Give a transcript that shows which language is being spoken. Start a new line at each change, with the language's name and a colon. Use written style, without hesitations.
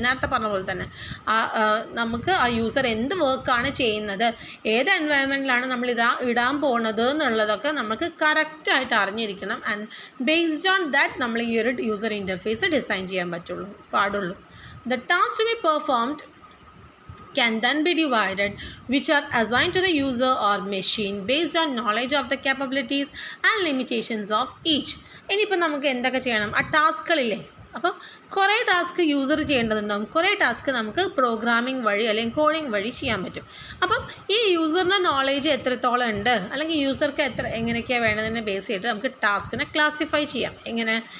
Malayalam: നേരത്തെ പറഞ്ഞ പോലെ തന്നെ നമുക്ക് ആ യൂസർ എന്ത് വർക്കാണ് ചെയ്യുന്നത്, ഏത് എൻവയൺമെൻറ്റിലാണ് നമ്മൾ ഇടാൻ പോകുന്നത് എന്നുള്ളതൊക്കെ നമുക്ക് കറക്റ്റായിട്ട് അറിഞ്ഞിരിക്കണം.
English: and based on that
Malayalam: നമ്മൾ ഈ ഒരു യൂസർ ഇൻ്റർഫേസ് ഡിസൈൻ ചെയ്യാൻ പാടുള്ളൂ.
English: The task to be performed can then be divided, which are assigned to the user or machine based on knowledge of the capabilities and limitations of each.
Malayalam: ഇനിയിപ്പോൾ നമുക്ക് എന്തൊക്കെ ചെയ്യണം? ആ ടാസ്കുകളില്ലേ, അപ്പം കുറേ ടാസ്ക് യൂസർ ചെയ്യേണ്ടതുണ്ടാകും, കുറേ ടാസ്ക് നമുക്ക് പ്രോഗ്രാമിംഗ് വഴി അല്ലെങ്കിൽ കോഡിംഗ് വഴി ചെയ്യാൻ പറ്റും. അപ്പം ഈ യൂസറിൻ്റെ നോളേജ് എത്രത്തോളം ഉണ്ട്, അല്ലെങ്കിൽ യൂസർക്ക് എങ്ങനെയൊക്കെയാണ് വേണ്ടതിനെ ബേസ് ചെയ്തിട്ട് നമുക്ക് ടാസ്കിനെ ക്ലാസിഫൈ ചെയ്യാം. എങ്ങനെ?